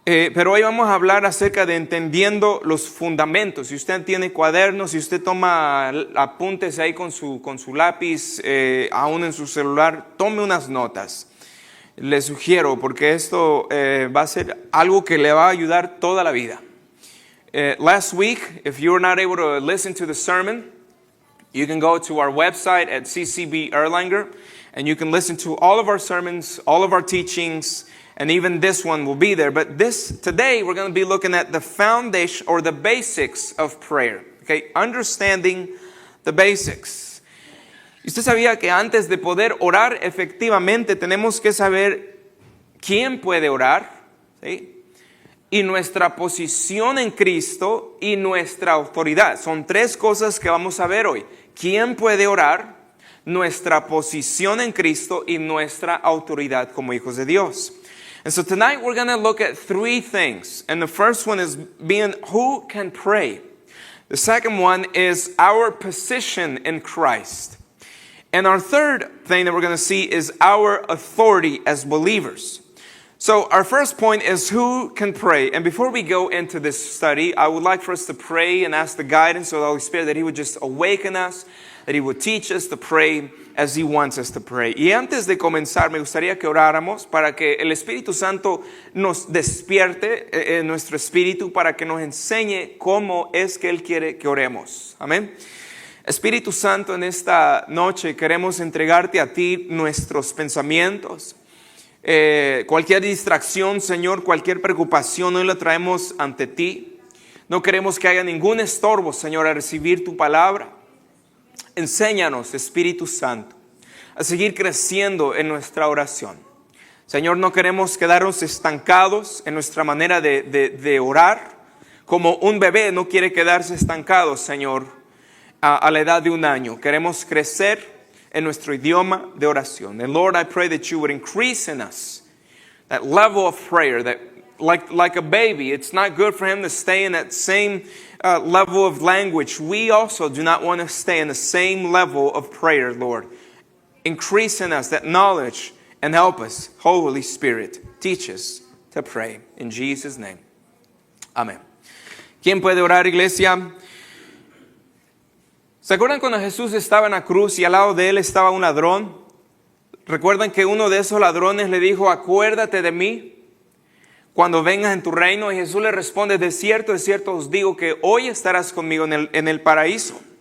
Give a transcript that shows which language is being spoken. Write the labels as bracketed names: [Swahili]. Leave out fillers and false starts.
[Spanish] Pero hoy vamos a hablar acerca de entendiendo los fundamentos. Si usted tiene cuadernos, si usted toma apuntes ahí con su lápiz, aún en su celular, tome unas notas. Le sugiero, porque esto va a ser algo que le va a ayudar toda la vida. [English] Last week, if you were not able to listen to the sermon, you can go to our website at CCB Erlanger, and you can listen to all of our sermons, all of our teachings, and even this one will be there. But today we're going to be looking at the foundation or the basics of prayer. Okay, understanding the basics. ¿Usted sabía que antes de poder orar efectivamente tenemos que saber quién puede orar? ¿Sí? Y nuestra posición en Cristo y nuestra autoridad. Son tres cosas que vamos a ver hoy. ¿Quién puede orar? Nuestra posición en Cristo y nuestra autoridad como hijos de Dios. And so tonight we're going to look at three things. And the first one is being who can pray. The second one is our position in Christ. And our third thing that we're going to see is our authority as believers. So our first point is who can pray. And before we go into this study, I would like for us to pray and ask the guidance of the Holy Spirit that He would just awaken us, that He would teach us to pray as He wants us to pray. [Spanish] Y antes de comenzar, me gustaría que oráramos para que el Espíritu Santo nos despierte en nuestro espíritu para que nos enseñe cómo es que Él quiere que oremos. Amén. Espíritu Santo, en esta noche queremos entregarte a ti nuestros pensamientos. Cualquier distracción, Señor, cualquier preocupación, hoy la traemos ante ti. No queremos que haya ningún estorbo, Señor, a recibir tu palabra. Enséñanos, Espíritu Santo, a seguir creciendo en nuestra oración. Señor, no queremos quedarnos estancados en nuestra manera de orar. Como un bebé no quiere quedarse estancado, Señor, a la edad de 1 año. Queremos crecer en nuestro idioma de oración. [English] And Lord, I pray that you would increase in us that level of prayer, that like a baby, it's not good for him to stay in that same level of language. We also do not want to stay in the same level of prayer, Lord. Increase in us that knowledge and help us, Holy Spirit, teach us to pray. In Jesus' name, amen. [Spanish] ¿Quién puede orar, iglesia? ¿Se acuerdan cuando Jesús estaba en la cruz y al lado de él estaba un ladrón? ¿Recuerdan que uno de esos ladrones le dijo, acuérdate de mí cuando vengas en tu reino? Y Jesús le responde, de cierto os digo que hoy estarás conmigo en el paraíso.